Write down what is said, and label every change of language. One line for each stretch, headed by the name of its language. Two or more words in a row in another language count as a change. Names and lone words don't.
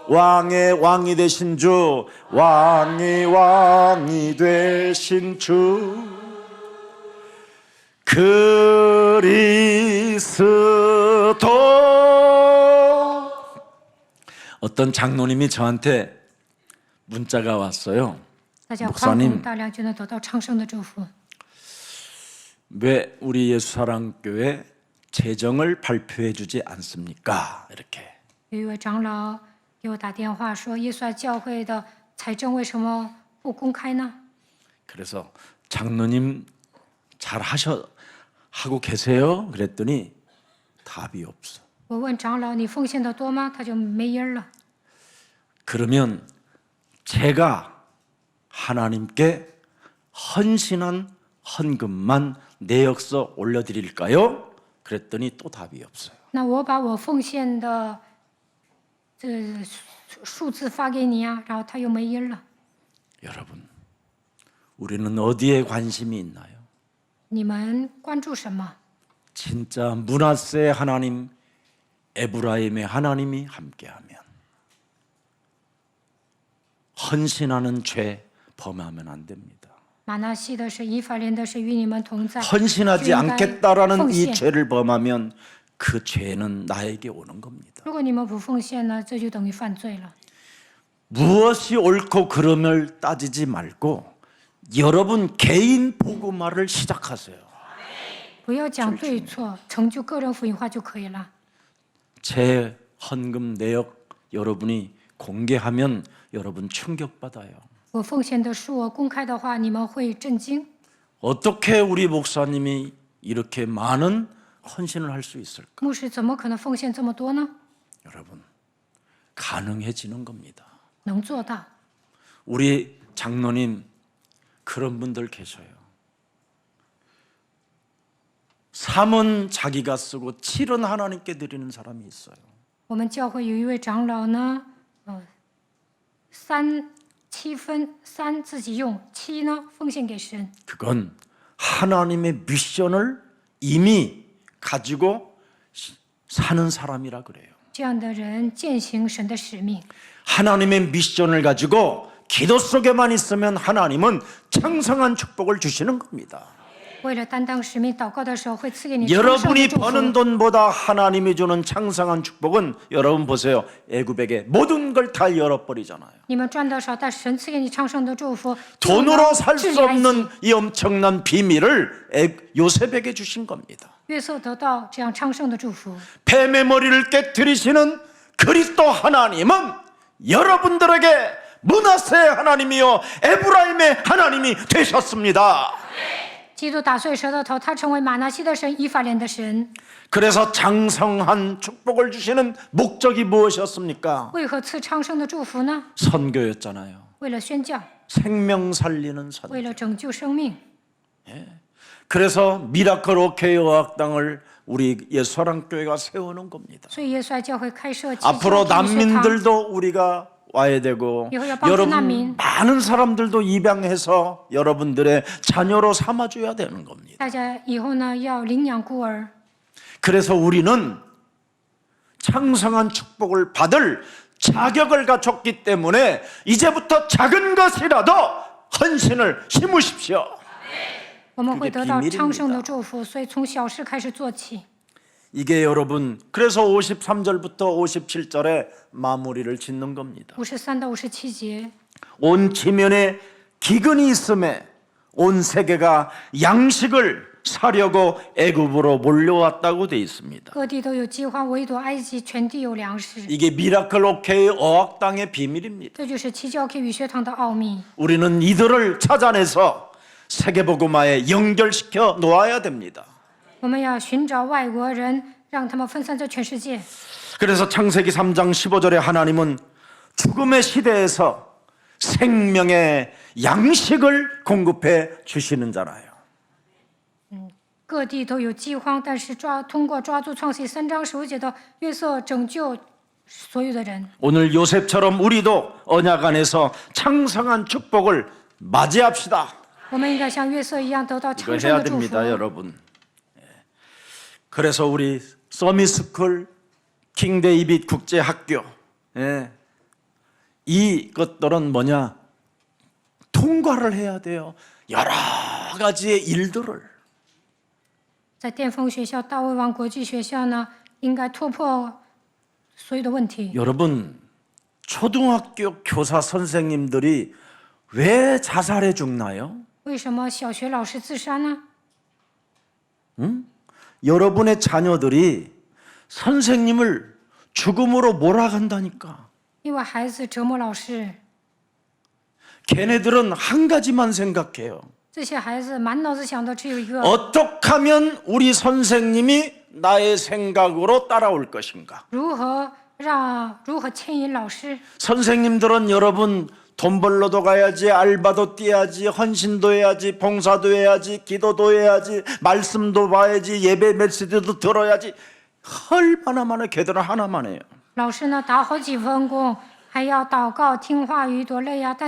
Korean: 왕의 왕이 되신 주, 왕이 왕이 되신 주, 그리스도. 어떤 장로님이 저한테 문자가 왔어요.
Chinese: 大家
Korean: 목사님
Chinese: 欢呼大量就能得到昌盛的祝福。
Korean: 왜 우리 예수사랑교회 재정을 발표해 주지 않습니까? 이렇게.
Chinese: 有一位长老给我打电话说，耶稣爱教会的财政为什么不公开呢？
Korean: 그래서 장로님 잘 하고 계세요? 그랬더니 답이 없어.
Chinese: 我问长老你奉献的多吗？他就没音儿了。
Korean: 그러면 제가 하나님께 헌신한 헌금만 내역서 올려드릴까요? 그랬더니 또 답이 없어요.
Chinese: 那我把我奉献的这数字发给你啊，然后他又没音儿了。
Korean: 여러분, 우리는 어디에 관심이 있나요?
Chinese: 你们关注什么？
Korean: 진짜 므낫세 하나님, 에브라임의 하나님이 함께하면 헌신하는 죄 범하면 안 됩니다.
Chinese: 马拿西的是以法莲的是与你们同在，
Korean: 헌신하지
Chinese: 就应该
Korean: 않겠다라는
Chinese: 奉
Korean: 이
Chinese: 献。
Korean: 죄를 범하면 그 죄는 나에게 오는 겁니다.
Chinese: 如果你们不奉献呢，这就等于犯罪了。
Korean: 무엇이 옳고 그름을 따지지 말고 여러분 개인 복음화를 시작하세요.
Chinese: 不要讲对错，成就个人福音化就可以了。
Korean: 제 헌금 내역 여러분이 공개하면 여러분 충격받아요.
Chinese: 我奉献的数额公开的话，你们会震惊。
Korean: 어떻게 우리 목사님이 이렇게 많은 헌신을 할 수 있을까?
Chinese: 牧师怎么可能奉献这么多呢？
Korean: 여러분, 가능해지는 겁니다.
Chinese: 能做到。
Korean: 우리 장로님 그런 분들 계셔요. 3은 자기가 쓰고 7은 하나님께 드리는 사람이 있어요.
Chinese: 我们教会有一位长老呢，7分自己用，7呢奉献给神。
Korean: 그건 하나님의 미션을 이미 가지고 사는 사람이라 그래요.
Chinese: 这样的人践行神的使命。
Korean: 하나님의 미션을 가지고 기도 속에만 있으면 하나님은 창성한 축복을 주시는 겁니다.
Chinese: 为了担当使命，祷告的时候会赐给你昌盛的
Korean: 여러분이
Chinese: 祝
Korean: 버는
Chinese: 福。
Korean: 돈보다 하나님이 주는 창성한 축복은 여러분 보세요. 애굽에게 모든 걸 다 열어버리잖아요.
Chinese: 你们赚多少，但神赐给你昌盛的祝福。
Korean: 돈으로 살
Chinese: 治
Korean: 수
Chinese: 理埃及
Korean: 없는 이 엄청난 비밀을 요셉에게 주신 겁니다.
Chinese: 约瑟得到这样昌盛的祝福。
Korean: 뱀의 머리를 깨뜨리시는 그리스도 하나님은 여러분들에게 므낫세 하나님이요 에브라임의 하나님이 되셨습니다.
Chinese: 基督打碎蛇的头，他成为马拿西的神，以法莲的神。
Korean: 그래서 장성한 축복을 주시는 목적이 무엇이었습니까?
Chinese: 为何赐昌盛的祝福呢？
Korean: 선교였잖아요.
Chinese: 为了宣教，
Korean: 생명 살리는 선교.
Chinese: 为了拯救生命。
Korean: 그래서 미라클 오케이 어학당을 우리 예수사랑교회가 세우는 겁니다.
Chinese: 所以耶稣爱教会开设基督
Korean: 앞으로
Chinese: 教会学堂。
Korean: 난민들도 우리가 와야 되고 이거야, 방주 여러분 난민. 많은 사람들도 입양해서 여러분들의 자녀로 삼아줘야 되는 겁니다.
Chinese: 大家以后呢要领养孤儿，
Korean: 그래서 우리는 창성한 축복을 받을 자격을 갖췄기 때문에 이제부터 작은 것이라도 헌신을 심으십시오.
Chinese: 我们会
Korean: 그게
Chinese: 得到
Korean: 비밀입니다.
Chinese: 昌盛的祝福。所以从小事开始做起。
Korean: 이게 여러분 그래서 53절부터 57절에 마무리를 짓는 겁니다.
Chinese: 53到57节，
Korean: 온 지면에 기근이 있음에 온 세계가 양식을 사려고 애굽으로 몰려왔다고 돼 있습니다.
Chinese: 各地都有饥荒，唯独埃及全地有粮食。
Korean: 이게 미라클 오케이 어학당의 비밀입니다.
Chinese: 这就是七教 K 语学堂的奥秘。
Korean: 우리는 이들을 찾아내서 세계복음화에 연결시켜 놓아야 됩니다.
Chinese: 我们要寻找外国人，让他们分散在全世界。
Korean: 그래서 창세기 3장 15절에 하나님은 죽음의 시대에서 생명의 양식을 공급해 주시는 자라요.
Chinese: 各地都有饥荒，但是通过抓住创世3章15节的约瑟拯救所有的人。
Korean: 오늘 요셉처럼 우리도 언약 안에서 창성한 축복을 맞이합시다.
Chinese: 我们应该像约瑟一样得到
Korean: 이거
Chinese: 昌盛
Korean: 해야
Chinese: 的祝福。
Korean: 됩니다, 여러분. 그래서 우리 서밋스쿨 킹 데이빗 국제학교 이것들은 뭐냐? 통과를 해야 돼요. 여러 가지의 일들을.
Chinese: 在巅峰学校、大卫王国际学校呢，应该突破所有的问题。
Korean: 여러분, 초등학교 교사 선생님들이 왜 자살해 죽나요?
Chinese: 为什么小学老师自杀呢？
Korean: 여러분의 자녀들이 선생님을 죽음으로 몰아간다니까.
Chinese: 因为孩子折磨老师，
Korean: 걔네들은 한 가지만 생각해요.
Chinese: 这些孩子满脑子想的只有一个：
Korean: 어떻게 하면 우리 선생님이 나의 생각으로 따라올 것인가?
Chinese: 如何牵引老师。
Korean: 선생님들은 여러분 돈 벌러도 가야지, 알바도 뛰어야지, 헌신도 해야지, 봉사도 해야지, 기도도 해야지, 말씀도 봐야지, 예배 메시지도 들어야지. 얼마나 많아. 걔들은 하나만 해요.
Chinese: 老师呢，打好几份工，还要祷告、听话语，多累呀！